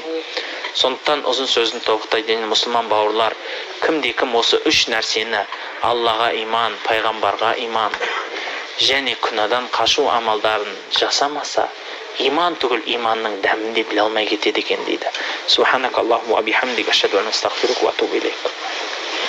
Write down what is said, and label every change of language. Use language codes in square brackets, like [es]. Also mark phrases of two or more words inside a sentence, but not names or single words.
[kk] Сондықтан ұзын сөздің тоқтайтын мұсылман бауырлар, кімде-кім осы үш нәрсені, Аллаға иман, пайғамбарға иман және күнәдан қашу амалдарын жасамаса, иман түгіл иманның дәмін де біле алмай кетеді екен дейді. [ar] سبحانك اللهم وبحمدك أشهد أن لا إله إلا أنت أستغفرك وأتوب إليك.